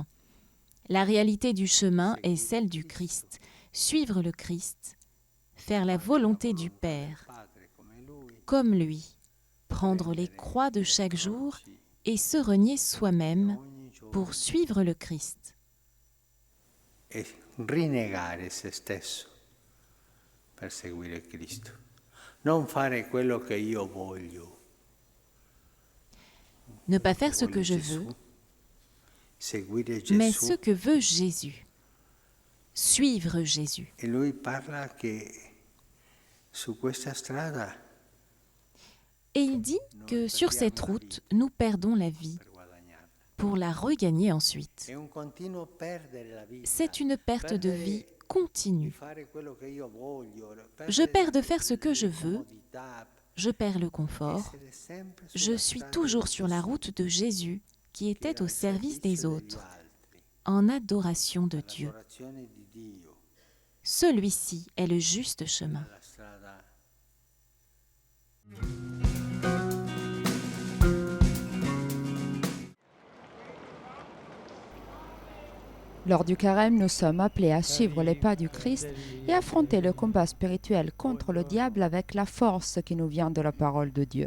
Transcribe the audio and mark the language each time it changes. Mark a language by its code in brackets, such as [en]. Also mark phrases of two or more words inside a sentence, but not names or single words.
[fr] La réalité du chemin est celle du Christ. Suivre le Christ, faire la volonté du Père, comme lui, prendre les croix de chaque jour et se renier soi-même pour suivre le Christ. [it] E rinnegare se stesso per seguire Cristo. Non fare quello che io voglio. [fr] Ne pas faire ce que je veux, mais ce que veut Jésus. Suivre Jésus. [it] E lui parla che su questa strada [fr] Et il dit que sur cette route, nous perdons la vie pour la regagner ensuite. [it] è un continuo perdere la vita. [fr] C'est une perte de vie continue. [it] Fare quello che io voglio, [fr] Je perds de faire ce que je le veux, [it] comodità, [fr] je perds le confort, [it] essere sempre [fr] je [it] sulla [fr] suis [it] strada [fr] toujours [it] di [fr] sur la [it] Gesù, [fr] route de Jésus qui [it] che [fr] était [it] era [fr] au [it] al [fr] service des [it] servizio degli [fr] autres, [it] altri, [fr] en adoration de Dieu. [it] l'adorazione di Dio, [fr] Celui-ci est le juste chemin. [it] la strada. [fr] Lors du carême, nous sommes appelés à suivre les pas du Christ et affronter le combat spirituel contre le diable avec la force qui nous vient de la parole de Dieu.